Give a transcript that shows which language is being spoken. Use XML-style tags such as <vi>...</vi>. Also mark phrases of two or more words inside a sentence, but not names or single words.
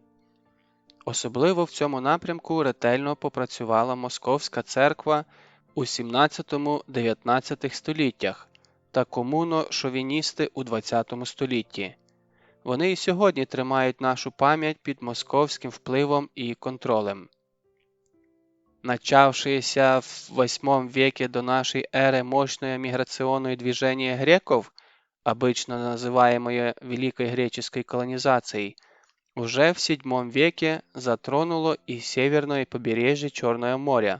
<uk>Особливо в цьому напрямку ретельно попрацювала Московська церква у 17-19 століттях та комуно-шовіністи у 20 столітті. Вони і сьогодні тримають нашу пам'ять під московським впливом і контролем.</uk> <ru>Начавшееся в 8 веке до нашей эры мощное миграционное движение греков, обычно называемое Великой греческой колонизацией, уже в 7 веке затронуло и северное побережье Черного моря.</ru>